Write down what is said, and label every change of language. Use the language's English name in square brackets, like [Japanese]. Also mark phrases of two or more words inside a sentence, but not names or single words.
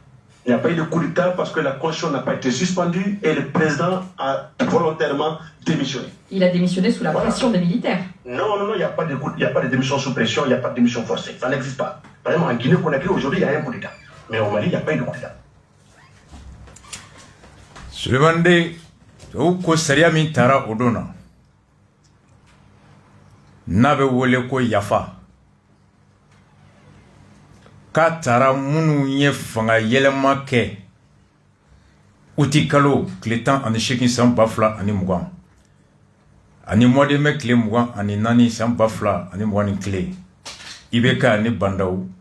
[French] Il n'y a pas eu de coup d'État parce que la Constitution n'a pas été suspendue et le président a volontairement démissionné. Il a démissionné sous la pression des militaires. Non, il n'y a pas de démission sous pression, il n'y a pas de démission forcée. Ça n'existe pas. Par exemple, en Guinée-Conakry, aujourd'hui, il y a un coup d'État. Mais au Mali, il n'y a pas eu de coup d'État. [Bambara] Souleymane Dey ko sariya min taara o don na n'a bɛ wele ko yafa k'a taara minnu ye fanga yɛlɛma kɛ uti kalo tile 18 san 2020 ani [French] mois de mai [Bambara] tile 24 san 2021 IBK ni Bandaw